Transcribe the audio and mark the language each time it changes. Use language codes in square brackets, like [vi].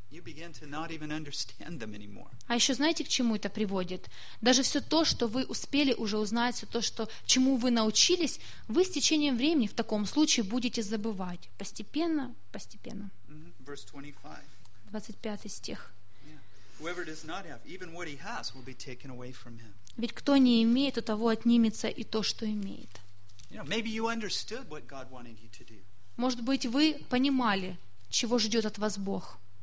[en] You begin to not even understand them anymore. [ru] А еще знаете, к чему это приводит? Даже все то, что вы успели уже узнать, все то, что, чему вы научились, вы с течением времени в таком случае будете забывать. Постепенно, постепенно. [en] Mm-hmm. Verse 25. [ru] 25 стих. [en] Yeah. Whoever does not have, even what he has will be taken away from him. [ru] Ведь кто не имеет, у того отнимется и то, что имеет. [en] You know, maybe you understood what God wanted you to do. [ru] Может быть, вы понимали, чего ждет от вас Бог.